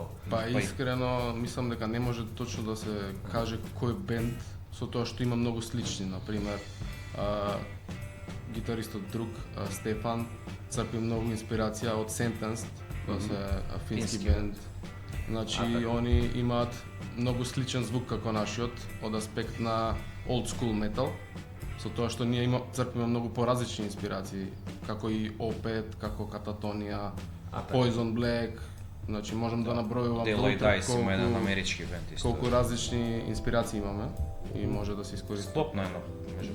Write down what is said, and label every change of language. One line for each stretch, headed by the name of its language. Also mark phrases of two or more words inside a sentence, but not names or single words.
Macedonian: Па искрено мислам дека не може точно да се каже кој бенд, со тоа што има многу слични, например гитаристот друг Стефан црпи многу инспирација од Sentenced, тоа се фински Фински. бенд. Значи они имаат многу сличен звук како нашиот од аспект на
English: old school metal,
Macedonian: со тоа што ние црпиме многу поразлични инспирации, како и Opeth, како Katatonia, Poison Black, значи можам да набројувам Daylight долу Dice има еден амерички бенд исто. колку различни инспирации имаме и може да се искористи. Склопно едно. межу